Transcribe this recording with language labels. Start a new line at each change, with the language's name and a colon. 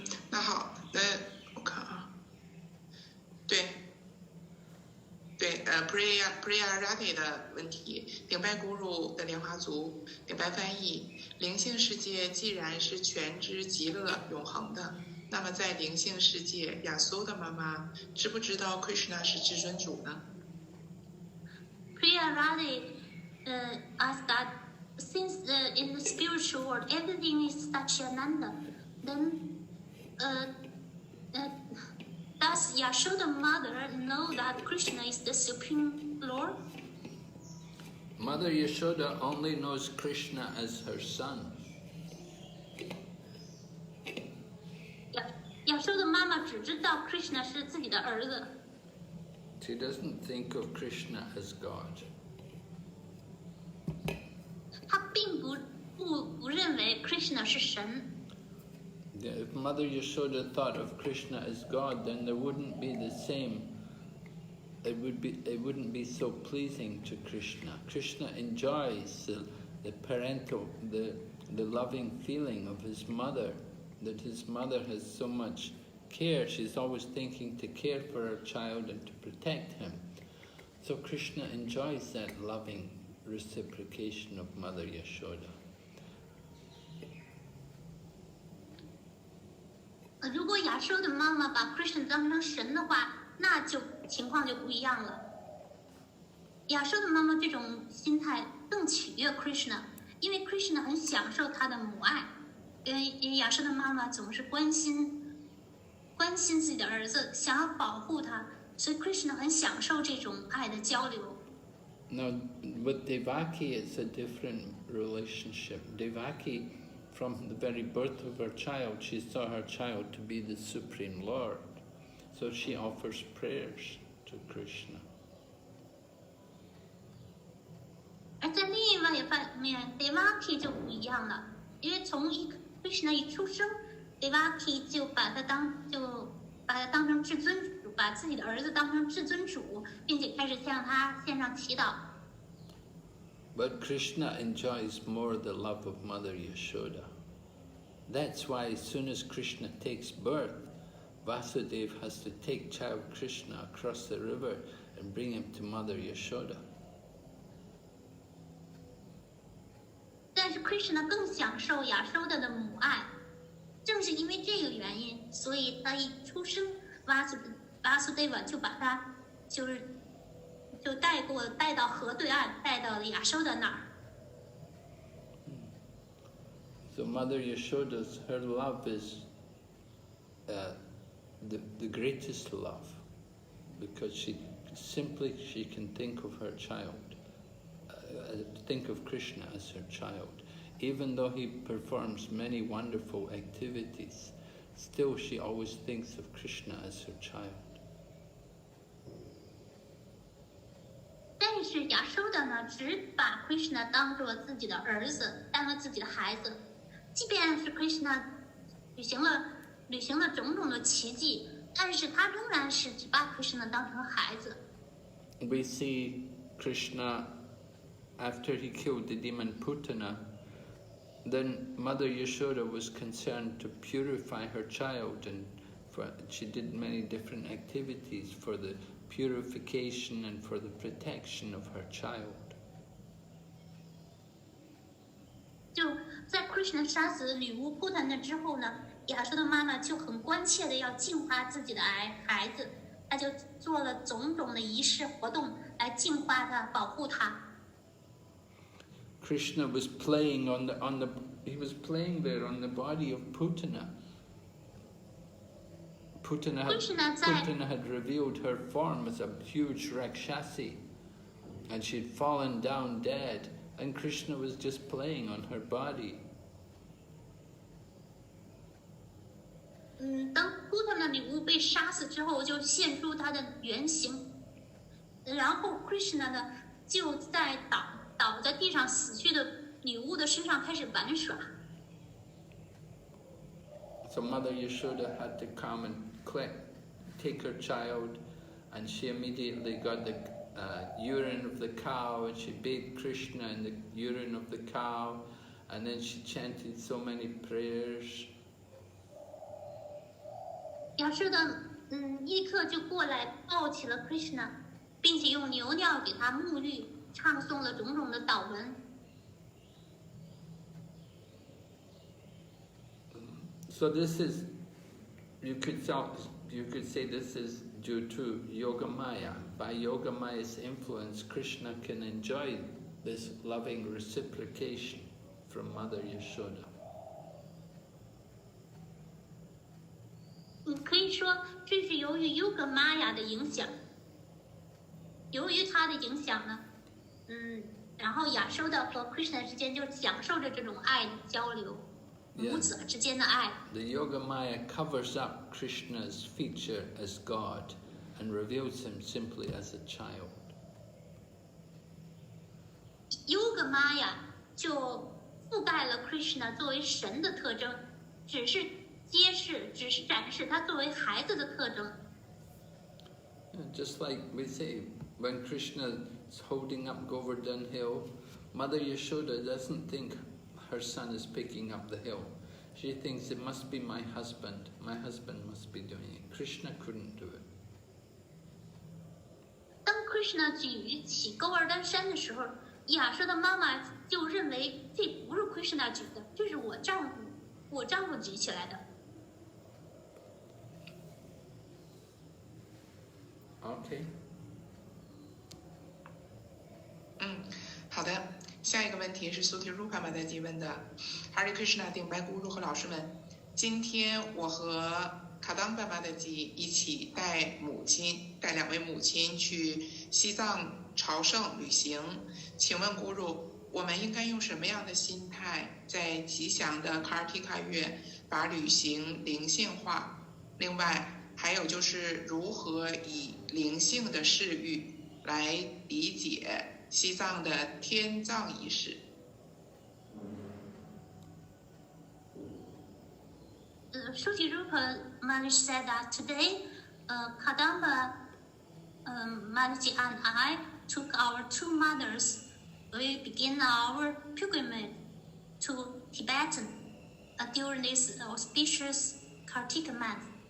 Chinese: 那好，那我看啊，对，Priyarati 的问题，顶拜古鲁的莲花族，顶拜翻译，灵性世界既然是全知极乐永恒的，那么在灵性世界，亚苏的妈妈知不知道 Krishna 是至尊主呢？
English: Priyarati asked that since in the spiritual world everything is Satchitananda, then does Yashoda mother know that Krishna is the Supreme Lord? Mother Yashoda only knows Krishna as her son.
Chinese: Yashoda 妈妈只知道 Krishna 是自己的儿子。
English: She doesn't think of Krishna as God.
Chinese: 她并不认为 Krishna 是神。
English: If Mother Yashoda thought of Krishna as God, then there wouldn't be the same. It wouldn't be so pleasing to Krishna. Krishna enjoys the parental, the loving feeling of his mother, that his mother has so much care. She's always thinking to care for her child and to protect him. So Krishna enjoys that loving reciprocation of Mother Yashoda.
Chinese: 如果亚修的妈妈把 Krishna 当成神的话，那就情况就不一样了。亚修的妈妈这种心态更取悦 Krishna， 因为 Krishna 很享受他的母爱，因为亚修的妈妈总是关心自己的儿子，想要保护他，所以 Krishna 很享受这种爱的交流。
English: Now, with Devaki, it's a different relationship. Devaki, from the very birth of her child, she saw her child to be the Supreme Lord. So she offers prayers to Krishna.
Chinese: 而在另一方面 ，Devaki 就不一样了，因为从Krishna 一出生 ，Devaki 就把他当成至尊主，把自己的儿子当成至尊主，并且开始向他献上祈祷。
English: But Krishna enjoys more the love of Mother Yashoda. That's why as soon as Krishna takes birth, Vasudeva has to take child Krishna across the river and bring him to Mother Yashoda.
Chinese: 但是 Krishna 更享受亚修的母爱，正是因为这个原因，所以他一出生，Vasudeva 就把他就带到河对岸，带到了亚修的那儿。
English: So Mother Yashoda's, her love is the greatest love, because she can think of her child, think of Krishna as her child. Even though he performs many wonderful activities, still she always thinks of Krishna as her child.
Chinese: 但是亚修的呢，只把 Krishna 当作自己的儿子，当做自己的孩子。即便是 Krishna 履行了种种的奇迹，但是他仍然是只把 Krishna 当成孩子。
English: We see Krishna, after he killed the demon Putana, then Mother Yashoda was concerned to purify her child, and she did many different activities for the purification and for the protection of her child.
Chinese: 就在 Krishna 杀死女巫 Putana 之后呢，亚修的妈妈就很关切的要净化自己的孩子，她就做了种种的仪式活动来净化他，保护他。
English: Krishna was playing he was playing there on the body of Putana. Putana had revealed her form as a huge Rakshasi, and she'd fallen down dead, and Krishna was just playing on her body.
Chinese: 当 Putana 女巫被杀死之后，就现出她的原型，然后 Krishna 呢就在倒在地上死去的女巫的身上开始玩耍。
English: So Mother Yashoda had to come and take her child, and she immediately got the urine of the cow, and she bathed Krishna in the urine of the cow, and then she chanted so many prayers.
Chinese: 亚瑟的立刻就过来抱起了 Krishna， 并且用牛尿给他沐浴，唱诵了种种的祷文。
English: So this is, you could say this is due to Yogamaya. By Yogamaya's influence, Krishna can enjoy this loving reciprocation from Mother Yashoda.
Chinese: 可以说这是由于 Yogamaya 的影响，由于它的影响呢，然后亚瑟的和 Krishna 之间就享受着这种爱的交流，母子之间的爱。
English: The Yogamaya covers up Krishna's feature as God and reveals him simply as a child.
Chinese: Yogamaya 就覆盖了 Krishna 作为神的特征，只是展示他作为孩子的特征。
English: Just like we say, when Krishna is holding up Govardhan Hill, Mother Yashoda doesn't think her son is picking up the hill. She thinks it must be my husband must be doing it. Krishna couldn't do it.
Chinese: 当 Krishna 举起勾尔丹山的时候，亚瑟的妈妈就认为这不是 Krishna 举的，这是我丈夫举起来的。
English: Okay.
Chinese: 好的。下一个问题是苏提鲁卡玛在提问的 ，Hare Krishna 顶白咕噜和老师们，今天我和卡当爸爸的吉一起带两位母亲去西藏朝圣旅行，请问咕噜，我们应该用什么样的心态，在吉祥的卡尔提卡月把旅行灵性化？另外，还有就是如何以灵性的视域来理解西藏的天葬仪式。
English: Shruti Rupa Maharaj said that today, Kadamba Maharaj and I took our two mothers. We begin our pilgrimage to Tibetan during this auspicious Kartika month.